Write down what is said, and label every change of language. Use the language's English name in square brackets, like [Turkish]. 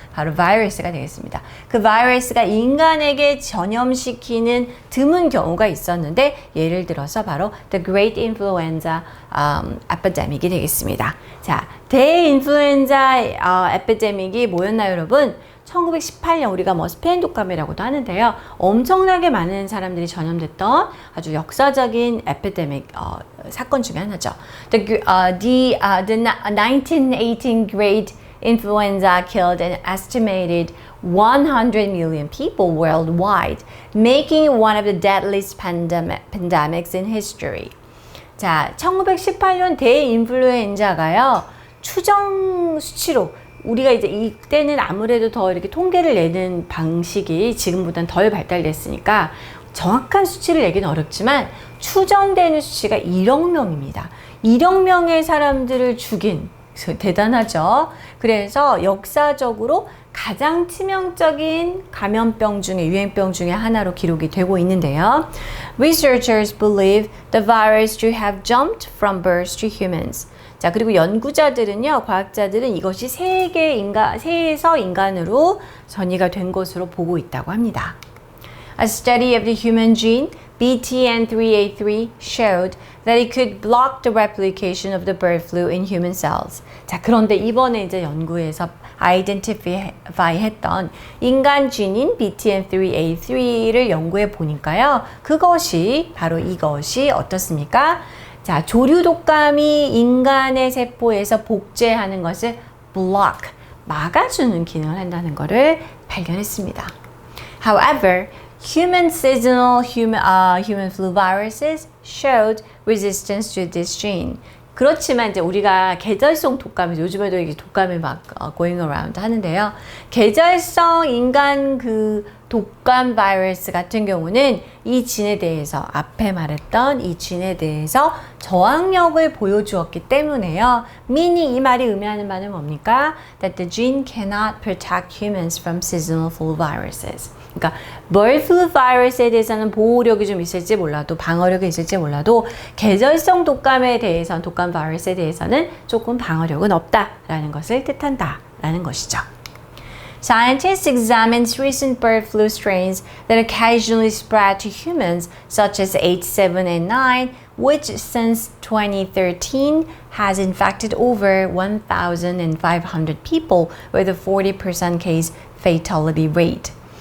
[Korean] 바로 바이러스가 되겠습니다. 그 바이러스가 인간에게 전염시키는 드문 경우가 있었는데 예를 들어서 바로 The Great Influenza epidemic이 되겠습니다. 자, 대인플루엔자 에피데믹이 뭐였나요, 여러분? 1918년 우리가 스페인 독감이라고도 하는데요. 엄청나게 많은 사람들이 전염됐던 아주 역사적인 에피데믹 사건 중에 하나죠. [English] The 1918 Great Influenza killed an estimated 100 million people worldwide, making it one of the deadliest pandemics in history. [Korean] 자, 1918년 대인플루엔자가요, 추정 수치로 우리가 이제 이때는 아무래도 더 이렇게 통계를 내는 방식이 지금보다는 덜 발달됐으니까 정확한 수치를 내기는 어렵지만 추정되는 수치가 1억 명입니다. 1억 명의 사람들을 죽인, 대단하죠. 그래서 역사적으로 가장 치명적인 감염병 중에, 유행병 중에 하나로 기록이 되고 있는데요. [English] Researchers believe the virus to have jumped from birds to humans. [Korean] 자, 그리고 연구자들은요, 과학자들은 이것이 새에서 인간으로 전이가 된 것으로 보고 있다고 합니다. [English] A study of the human gene, BTN383, showed that it could block the replication of the bird flu in human cells. [Korean] 자, 그런데 이번에 이제 연구에서 identify 했던 인간 쥐인 BTN383를 연구해 보니까요. 그것이 바로 이것이 어떻습니까? 자, 조류 독감이 인간의 세포에서 복제하는 것을 block, 막아주는 기능을 한다는 것을 발견했습니다. [English] However, human seasonal human flu viruses showed resistance to this gene. [Korean] 그렇지만 이제 우리가 계절성 독감, 요즘에도 이게 독감이 막 [English] going around [Korean] 하는데요. 계절성 인간 그 독감 바이러스 같은 경우는 이 진에 대해서 앞에 말했던 이 진에 대해서 저항력을 보여주었기 때문에요. meaning 이 말이 의미하는 바는 뭡니까? [English] That the gene cannot protect humans from seasonal flu viruses. [Korean] 그러니까 bird flu 바이러스에 대해서는 보호력이 좀 있을지 몰라도 방어력이 있을지 몰라도 계절성 독감에 대해서는 독감 바이러스에 대해서는 조금 방어력은 없다라는 것을 뜻한다라는 것이죠. [English] Scientists examined recent bird flu strains that occasionally spread to humans, such as H7N9, which since 2013 has infected over 1,500 people with a 40% case fatality rate.